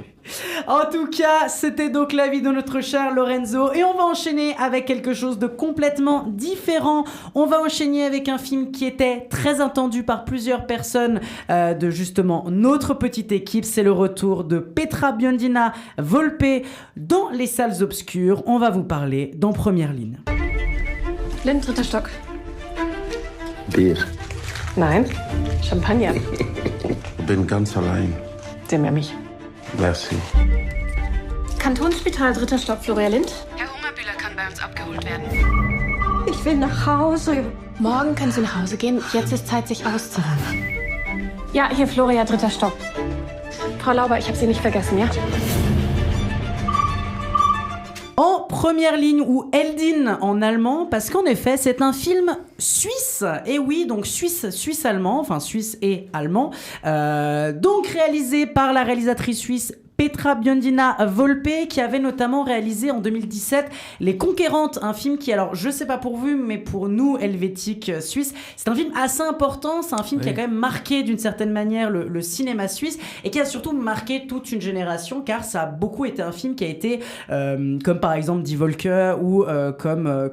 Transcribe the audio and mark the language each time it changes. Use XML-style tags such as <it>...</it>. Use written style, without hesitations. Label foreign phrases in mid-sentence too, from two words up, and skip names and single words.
<fr>En tout cas, c'était donc l'avis de notre cher Lorenzo, et on va enchaîner avec quelque chose de complètement différent. On va enchaîner avec un film qui était très attendu par plusieurs personnes de justement notre petite équipe. C'est le retour de Petra Biondina Volpe dans les salles obscures. On va vous parler d'En première ligne.</fr> <de>Lind, 3. Stock. Bier. Nein, Champagner. Bin ganz allein. Sie mehr mich. Merci. Kantonsspital, 3. Stock, Florian Lind. Herr Hungerbühler kann bei uns abgeholt werden. Ich will nach Hause. Morgen können Sie nach Hause gehen. Jetzt ist Zeit, sich auszuruhen. Ja, hier Florian, 3. Stock. Frau Lauber, ich habe Sie nicht vergessen, ja?</de> <fr>En première ligne ou Eldin en allemand, parce qu'en effet, c'est un film suisse. Et oui, donc suisse-allemand, enfin suisse et allemand. Donc réalisé par la réalisatrice suisse Petra Biondina Volpe, qui avait notamment réalisé en 2017 Les Conquérantes, un film qui, alors je sais pas pour vous, mais pour nous helvétiques suisses, c'est un film assez important, c'est un film qui a quand même marqué d'une certaine manière le cinéma suisse et qui a surtout marqué toute une génération, car ça a beaucoup été un film qui a été comme par exemple Die Wolke ou comme</fr>